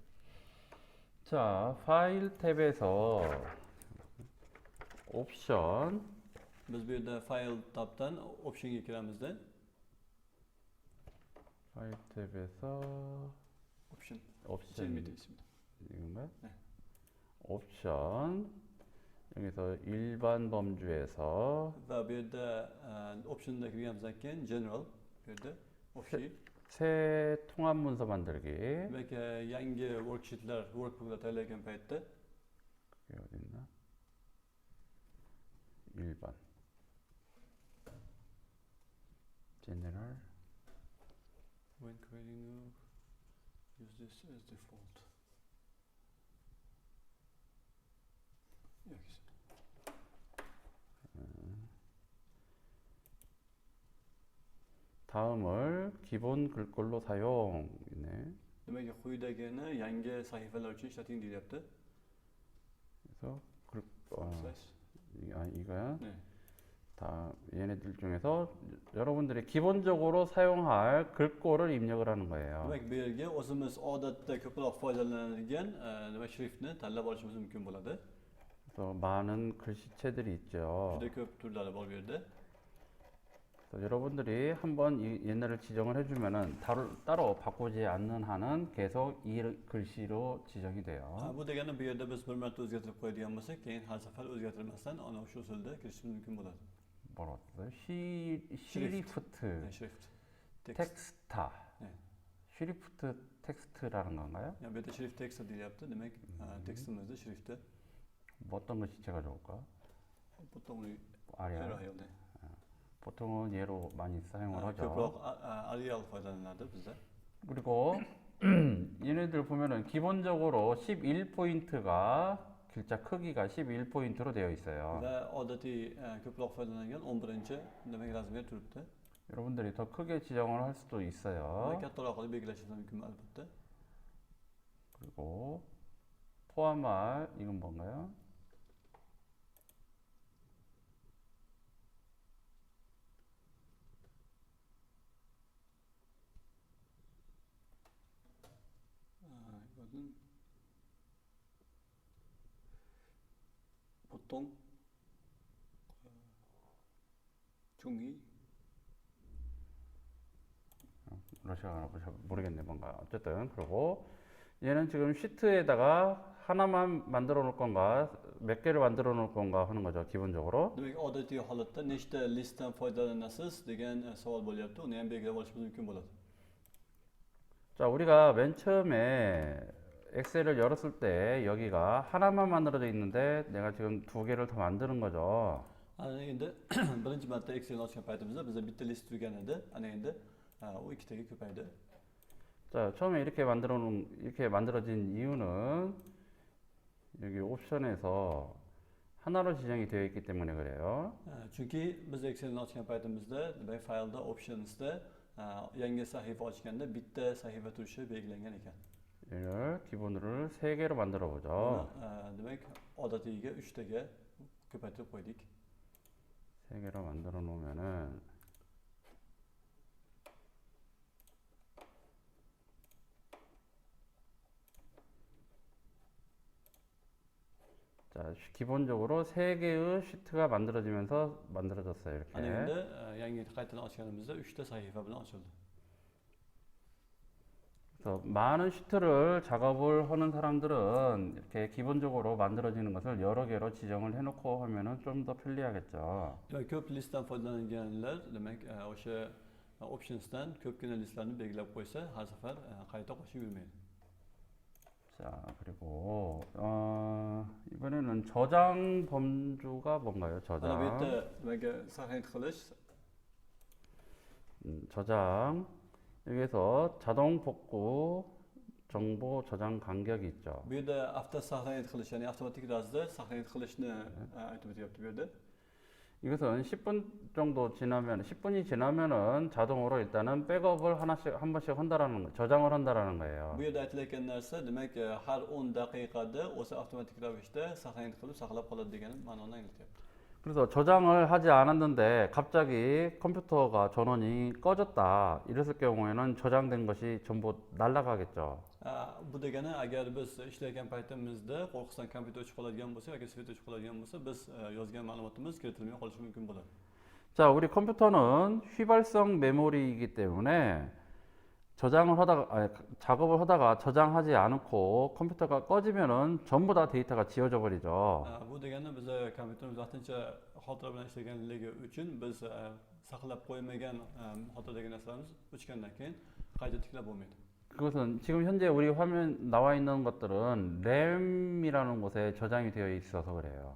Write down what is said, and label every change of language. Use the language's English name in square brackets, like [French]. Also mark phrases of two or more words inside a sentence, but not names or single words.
[Korean] 자, 파일 탭에서 옵션, [Uzbek] Biz bu yerda file tabdan optionga kiramizda. [Korean] 파일 탭에서 Option. 옵션 Jimmy 있습니다. 이건가요? 네. 옵션 여기서 일반 범주에서 [Uzbek] Va bu yerda optionda kirganimizdan keyin general bu yerda общий. [Korean] 새 통합 문서 만들기. [Uzbek] Demak, yangi worksheetlar, workbooklar tayyorlagan paytda [Korean] 그게 어디 있나? 1번 general [English] when creating new use this as default. [Korean] 여기 있습니다. 다음을 기본 글꼴로 사용이네. [Uzbek] Demak, quyidagini yangi sahifalar uchun ishlating deyapti. [Korean] 그래서 Size. 이거야. 네. 다 얘네들 중에서 여러분들이 기본적으로 사용할 글꼴을 입력을 하는 거예요. [Uzbek] Demak, bu yerga o'zimiz odatda ko'proq foydalanadigan nima shriftni tanlab olishimiz mumkin bo'ladi. [Korean] 그래서 많은 글씨체들이 있죠. [Uzbek] Juda ko'p turlari bor bu yerda. [Korean] 그래서 여러분들이 한번 얘네를 지정을 해주면은 따로 바꾸지 않는 한은 계속 이 글씨로 지정이 돼요. [Uzbek] Bu degani bu yerda biz bir marta o'zgartirib qo'yadigan bo'lsak, keyin har safar o'zgartirmasdan ana shu usulda kirishimiz mumkin bo'ladi. [Korean] 뭐라고 써요? 시리프트 Shrift. 텍스타. 네. 시리프트 텍스트라는 건가요? [Uzbek] Ya bu yerda shrift text deyapti. Demak, tekstimizda shriftda [Korean] 뭐 어떤 글씨체가 좋을까? 보통 우리 아리알. Arial. 보통은 얘로 많이 사용을 하죠. [Uzbek] ko'proq Arial foydalanadi bizda. [Korean] 그리고 얘네들 보면은 기본적으로 11포인트가 글자 크기가 11포인트로 되어 있어요. [Uzbek] Va odatiy ko'proq foydalangan 11-chi demak razmer turibdi. [Korean] 여러분들이 더 크게 지정을 할 수도 있어요. [Uzbek] Kattaroq qilib belgilashingiz mumkin albatta. [Korean] 그리고 포함할 이건 뭔가요? 이거는 보통 종이 러시아어나 모르겠네 뭔가 어쨌든 그리고 얘는 지금 시트에다가 하나만 만들어 놓을 건가 몇 개를 만들어 놓을 건가 하는 거죠 기본적으로. [Uzbek] demak odatiy holatda nechta listdan foydalanasiz degan savol bo'lyapti. Uni ham belgilab olishimiz mumkin bo'ladi. [Korean] 자 우리가 맨 처음에 엑셀을 열었을 때 여기가 하나만 만들어져 있는데 내가 지금 두 개를 더 만드는 거죠. [Uzbek] Ana endi birinchi marta Excelni ochgan paytimizda bizda bitta list turgan edi. Ana endi u ikkitaga ko'paydi. [Korean] 자 처음에 이렇게 만들어진 이유는 여기 옵션에서 하나로 지정이 되어 있기 때문에 그래요. [Uzbek] Chunki biz Excelni ochgan paytimizda demak faylda optionsda yangi sahifa ochganda bitta sahifa turishi belgilangan ekan. [Korean] 얘를 기본으로 3개로 만들어 보죠. [Uzbek] demak odatiyga 3taga ko'paytirib qo'ydik. [Korean] 3개로 만들어 놓으면은 자 기본적으로 3개의 시트가 만들어지면서 만들어졌어요 이렇게. [Uzbek] Ana endi yangi qaytadan ochganimizda 3ta sahifa bilan ochildi. [Korean] 그래서 많은 시트를 작업을 하는 사람들은 이렇게 기본적으로 만들어지는 것을 여러 개로 지정을 해놓고 하면은 좀 더 편리하겠죠. [Uzbek] Demak ko'p listdan foydalanganlar demak o'sha optionsdan ko'pgina listlarni belgilab qo'ysa har safar qayta qo'shib yurmaydi. [Korean] 자 그리고 이번에는 저장 범주가 뭔가요? [Uzbek] Mana bu [Korean] 저장. [Uzbek] yerda demak saqlanib qilish [Korean] 저장 여기서 자동 복구 정보 저장 간격이 있죠. [Uzbek] bu yerda avto saqlanib qilish ya'ni avtomatik ravishda saqlanib qilishni aytib o'tyapti bu yerda. [Korean] 이것은 10분 정도 지나면 10분이 지나면은 자동으로 일단은 백업을 한 번씩 한다라는 거, 저장을 한다라는 거예요. [Uzbek] Bu yerda aytilayotgan narsa demak har 10 daqiqada o'zi avtomatik ravishda saqlanib qilib saqlab qoladi degan ma'noni anglatyapti. [Korean] 그래서 저장을 하지 않았는데 갑자기 컴퓨터가 전원이 꺼졌다. 이랬을 경우에는 저장된 것이 전부 날아가겠죠. [Uzbek] Bu degani agar biz ishlayotgan paytimizda qo'rqisdan kompyuter o'chib qoladigan bo'lsa yoki svet o'chib qoladigan bo'lsa biz yozgan ma'lumotimiz kiritilmay qolishi mumkin bo'ladi. [Korean] 자, 우리 컴퓨터는 휘발성 메모리이기 때문에 저장을 하다가 아니, 작업을 하다가 저장하지 않고 컴퓨터가 꺼지면은 전부 다 데이터가 지워져 버리죠. [Uzbek] Bu degani biz kompyuterimiz vaqtincha xotira bilan ishlaganligi uchun biz saqlab qo'ymagan xotiradagi narsalarimiz o'chgandan keyin qayta tiklab bo'lmaydi. [Korean] 그것은 지금 현재 우리 화면 나와 있는 것들은 램이라는 곳에 저장이 되어 있어서 그래요.